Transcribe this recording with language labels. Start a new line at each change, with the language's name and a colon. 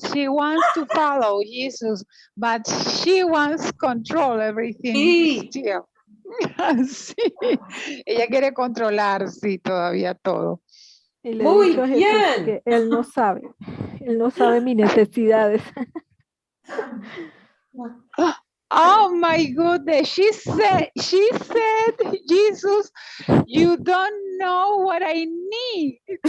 English: She wants to follow Jesus, but she wants control everything
Spanish: Sí.
English: still. Sí.
Spanish: Ella quiere controlar, sí, todavía todo. Y le he dicho a Jesús que él no sabe mis necesidades.
English: Oh my goodness, she said, Jesus, you don't know what I need.